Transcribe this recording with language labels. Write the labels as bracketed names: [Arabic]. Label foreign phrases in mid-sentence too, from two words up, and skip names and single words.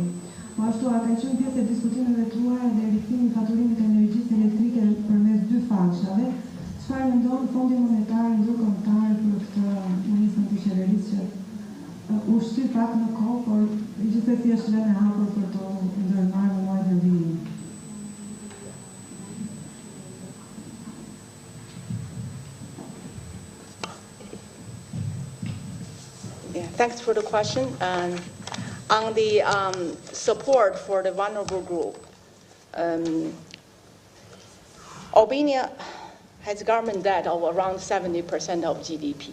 [Albanian] Po ashtu, a ka qenë pjesë e diskutimeve tuaja dhe rikthimi i faturimit të energjisë elektrike përmes dy fashave? Çfarë mendon Fondi Monetar Ndërkombëtar për këtë nismë të qeverisë që u shtyp pak në kohë, por gjithsesi është lënë e hapur për të ndërmarrë në muajin e vijim? [English] Thanks for the question. On the support for the vulnerable group, Albania has government debt of around 70% of GDP.